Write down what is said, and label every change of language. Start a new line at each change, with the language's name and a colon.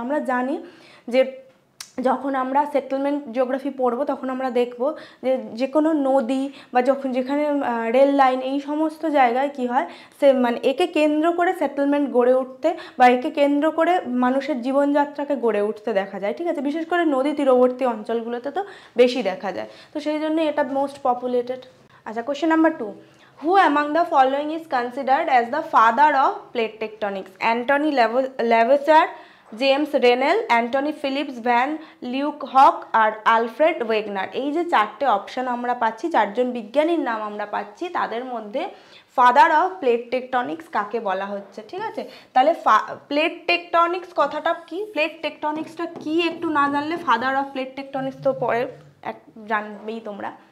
Bangla: আমরা জানি যে যখন আমরা সেটেলমেন্ট জিওগ্রাফি পড়বো তখন আমরা দেখব যে কোনো নদী বা যেখানে রেল লাইন, এই সমস্ত জায়গায় কি হয়, মানে একে কেন্দ্র করে সেটেলমেন্ট গড়ে উঠতে বা একে কেন্দ্র করে মানুষের জীবনযাত্রাকে গড়ে উঠতে দেখা যায়, ঠিক আছে। বিশেষ করে নদী তীরবর্তী অঞ্চলগুলোতে তো বেশি দেখা যায়, তো সেই জন্য এটা মোস্ট পপুলেটেড।
English: আচ্ছা, question number 2, who among the following is considered as the father of plate tectonics?
Bangla: Anthony Lavoisier, James রেনেল, Antony Philips, van লিউকহক আর Alfred Wegener. এই যে চারটে অপশান আমরা পাচ্ছি, চারজন বিজ্ঞানীর নাম আমরা পাচ্ছি, তাদের মধ্যে ফাদার অফ প্লেট টেকটনিক্স কাকে বলা হচ্ছে, ঠিক আছে। তাহলে প্লেট টেকটনিক্স কথাটা কি, প্লেট টেকটনিক্সটা কি একটু না জানলে ফাদার অফ প্লেট টেকটনিক্স তো পরে জানবেই তোমরা।